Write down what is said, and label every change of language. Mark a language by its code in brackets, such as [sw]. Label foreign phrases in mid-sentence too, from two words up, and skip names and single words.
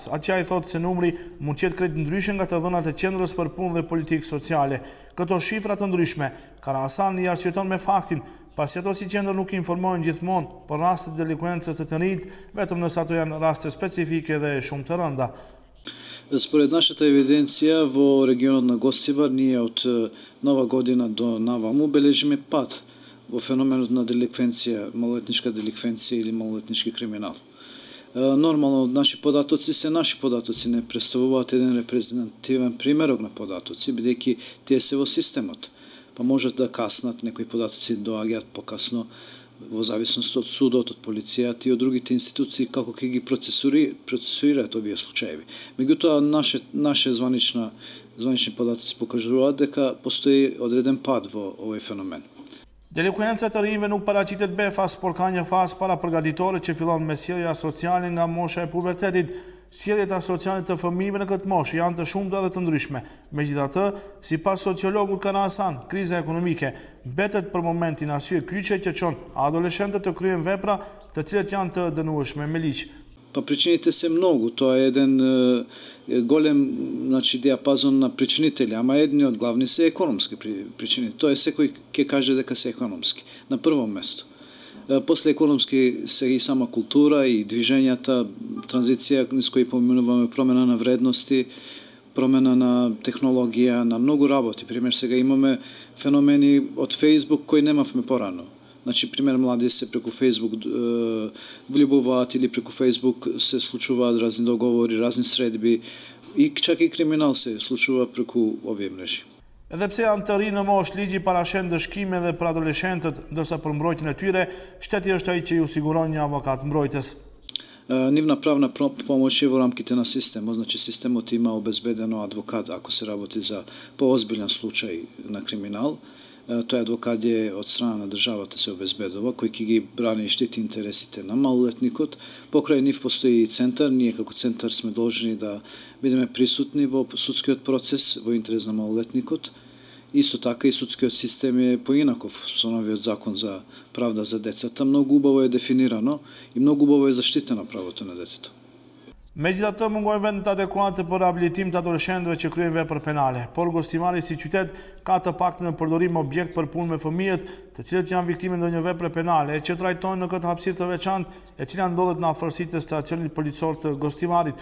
[sq] Atje ai thotë se numri mund të jetë krejt ndryshe nga të dhënat e Qendrës për Punë dhe Politikë Sociale. Këto shifra të ndryshme, Kanasan i arsyeton me faktin, pasi ato si qendër nuk informojnë gjithmonë për raste të delikuencës të rinjt, vetëm nëse ato janë raste specifike dhe shumë të rënda. [mk] Според нашата евиденција во регионот на Гостивар, ние од Нова година до наваму бележиме пад во феноменот на деликвенција, малолетничка деликвенција или малолетнички криминал. Нормално, наши податоци се наши податоци, не представуваат еден репрезентативен примерок на податоци, бидејќи тие се во системот. Па можат да каснат, некои податоци доаѓаат покасно, во зависност од судот, од полицијата и од другите институции како ќе ги процесуираат овие случаеви. Меѓутоа, наше званични податоци покажуваат дека постои одреден пад во овој феномен. [sq] Delikuenca të rinjve nuk paraqitet befas, por ka një fazë paraprgatitore që fillon me sjellja sociale nga mosha e pubertetit. Sjelljet asociale të fëmijëve në këtë moshë janë të shumta dhe të ndryshme. Megjithatë, sipas sociologut Kanasan, kriza ekonomike mbetet për momentin arsye kyçe që çon adoleshentët të kryejnë vepra të cilat janë të dënueshme me ligj. [mk] Па причините се многу, тоа е еден голем диапазон на причинители, ама едни од главни се економски причини. Тоа е секој ќе каже дека се економски. На прво место. После економски се и сама култура и движењата, транзиција низ кои поминуваме промена на вредности, промена на технологија, на многу работи. Пример, сега имаме феномени од Facebook кои немавме порано. Значи, пример, млади се преку Facebook влюбуваат или преку Facebook се случуваат разни договори, разни средби и чак и криминал се случува преку овие мрежи. [sq] Edhe pse janë të rinj në moshë, ligji parashen dëshkime edhe për adoleshentët, ndërsa për mbrojtjen e tyre, shteti është ai që ju siguron një avokat mbrojtës. [mk] Нивна правна помош е во рамките на системот, значи системот има обезбедено адвокат ако се работи за поозбилен случај на криминал. Тој адвокат е од страна на државата се обезбедува, кој ќе ги брани и штити интересите на малолетникот. Покрај нив постои и центар, ние како центар сме должни да бидеме присутни во судскиот процес во интерес на малолетникот. Исто така и судскиот систем е поинаков со новиот закон за правда за децата. Многу убаво е дефинирано и многу убаво е заштитено правото на детето. [sq] Megjithatë, mungojnë vendet adekuate për rehabilitim të adoleshentëve që kryejnë vepra penale, por Gostivari si qytet ka të paktën në përdorim objekt për punë me fëmijët, të cilët janë viktime ndonjë vepre penale e që trajtojnë në këtë hapësirë të veçantë, e cila ndodhet në afërsitë të stacionit policor të Gostivarit.